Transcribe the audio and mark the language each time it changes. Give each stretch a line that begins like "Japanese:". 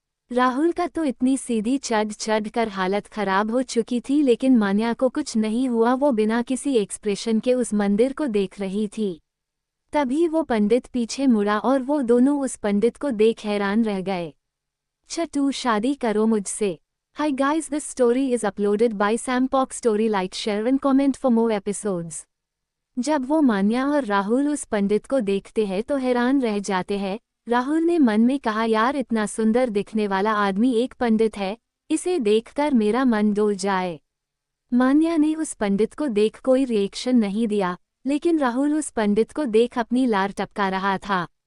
Hindi: राहुल का तो इतनी सीधी चढ़ चढ़ कर हालत खराब हो चुकी थी, लेकिन मान्या को कुछ नहीं हुआ। वो बिना किसी एक्सप्रेशन के उस मंदिर को देख रही थी। तभी वो पंडित पीछे मुड़ा और वो दोनों उस पंडित को देख हैरान रह गए। छठू, शादी करो मुझसे।
English: Hi guys, this story is uploaded by Sampok Story. Like, share and comment for more episodes.
Hindi: जब वो मान्या और राहुल उस पंडित को देखते हैं तो हैरान रह जाते हैं। राहुल ने मन में कहा, यार इतना सुंदर दिखने वाला आदमी एक पंडित है, इसे देखकर मेरा मन डोल जाए। मान्या ने उस पंडित को देख कोई रिएक्शन नहीं दिया, लेकिन राहुल उस पंडित को देख अपनी लार टपका रहा था।